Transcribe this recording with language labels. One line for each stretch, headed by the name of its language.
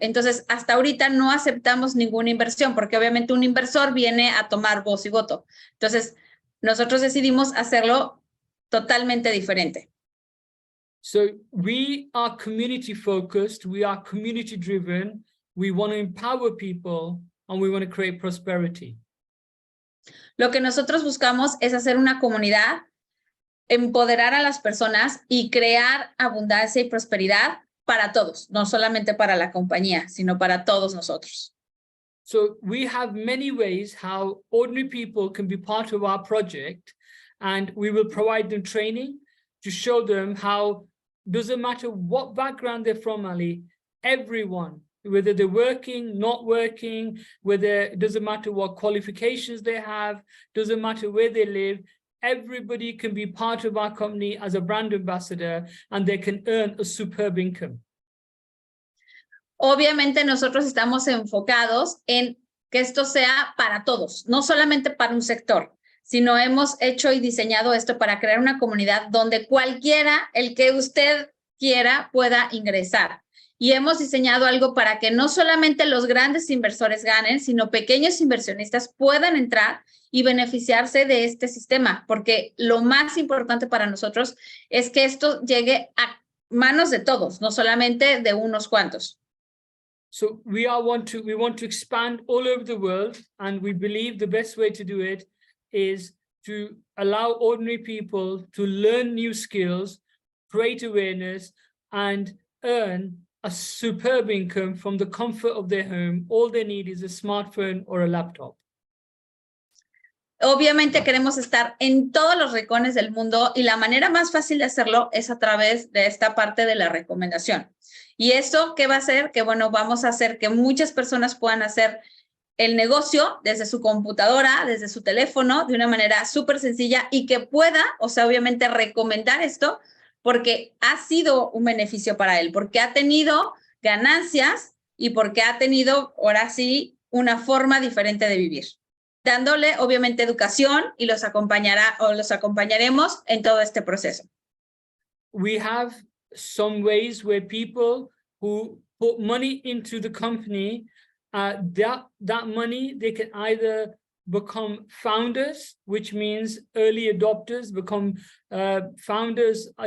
Spanish: Entonces, hasta ahorita no aceptamos ninguna inversión porque obviamente un inversor viene a tomar voz y voto. Entonces, nosotros decidimos hacerlo totalmente diferente.
English: So we are community focused, we are community driven, we want to empower people and we want to create prosperity.
Spanish: Lo que nosotros buscamos es hacer una comunidad, empoderar a las personas y crear abundancia y prosperidad para todos, no solamente para la compañía, sino para todos nosotros.
English: So we have many ways how ordinary people can be part of our project, and we will provide them training to show them how, doesn't matter what background they're from, Ali, everyone, whether they're working, not working, whether it doesn't matter what qualifications they have, doesn't matter where they live, everybody can be part of our company as a brand ambassador and they can earn a superb income.
Spanish: Obviamente nosotros estamos enfocados en que esto sea para todos, no solamente para un sector, sino hemos hecho y diseñado esto para crear una comunidad donde cualquiera, el que usted quiera, pueda ingresar. Y hemos diseñado algo para que no solamente los grandes inversores ganen, sino pequeños inversionistas puedan entrar y beneficiarse de este sistema, porque lo más importante para nosotros es que esto llegue a manos de todos, no solamente de unos cuantos.
English: So we want to expand all over the world, and we believe the best way to do it is to allow ordinary people to learn new skills, create awareness, and earn a superb income from the comfort of their home. All they need is a smartphone or a laptop.
Spanish: Obviamente queremos estar en todos los rincones del mundo y la manera más fácil de hacerlo es a través de esta parte de la recomendación. ¿Y eso qué va a hacer? Que bueno, vamos a hacer que muchas personas puedan hacer el negocio desde su computadora, desde su teléfono, de una manera súper sencilla y que pueda, o sea, obviamente recomendar esto porque ha sido un beneficio para él, porque ha tenido ganancias y porque ha tenido, ahora sí, una forma diferente de vivir. Dándole, obviamente, educación y los acompañaremos en todo este proceso.
English: We have some ways where people who put money into the company, that money, they can either become founders, which means early adopters, become founders.